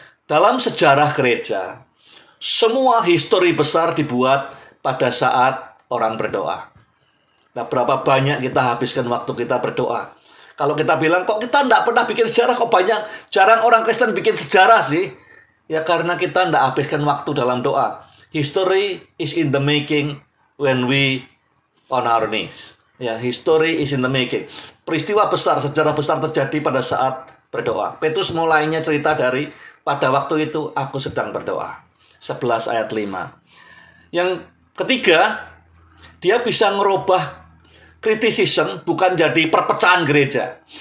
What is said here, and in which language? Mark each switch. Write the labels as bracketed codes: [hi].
[id] Dalam sejarah gereja, semua histori besar dibuat pada saat orang berdoa. Nah, berapa banyak kita habiskan waktu kita berdoa? Kalau kita bilang, kok kita tidak pernah bikin sejarah, kok jarang orang Kristen bikin sejarah sih? Ya karena kita tidak habiskan waktu dalam doa. [en] History is in the making when we on our knees. Ya, history is in the making. [id] Peristiwa besar, sejarah besar terjadi pada saat berdoa. Petrus mulainya cerita dari pada waktu itu aku sedang berdoa. 11 ayat 5. Yang ketiga, dia bisa ngerubah kritisisme bukan jadi perpecahan gereja.